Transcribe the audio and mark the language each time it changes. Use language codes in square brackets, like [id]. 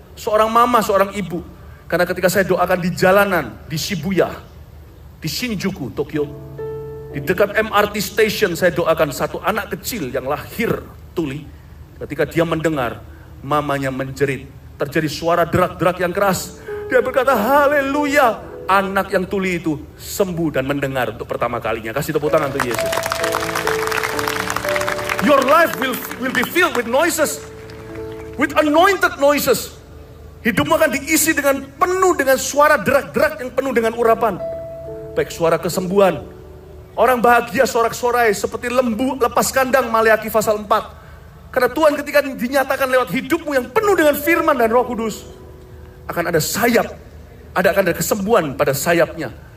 [id] Seorang mama, seorang ibu. Karena ketika saya doakan di jalanan, di Shibuya, di Shinjuku, Tokyo, di dekat MRT station saya doakan satu anak kecil yang lahir tuli. Ketika dia mendengar mamanya menjerit, terjadi suara derak-derak yang keras. Dia berkata, haleluya. Anak yang tuli itu sembuh dan mendengar untuk pertama kalinya. Kasih tepuk tangan untuk Yesus. [en] Your life will be filled with noises, with anointed noises. [id] Hidupmu akan diisi dengan penuh dengan suara derak-derak yang penuh dengan urapan. Baik suara kesembuhan. Orang bahagia sorak-sorai seperti lembu lepas kandang, Maleakhi pasal 4. Karena Tuhan ketika dinyatakan lewat hidupmu yang penuh dengan firman dan Roh Kudus, akan ada sayap, akan ada kesembuhan pada sayapnya.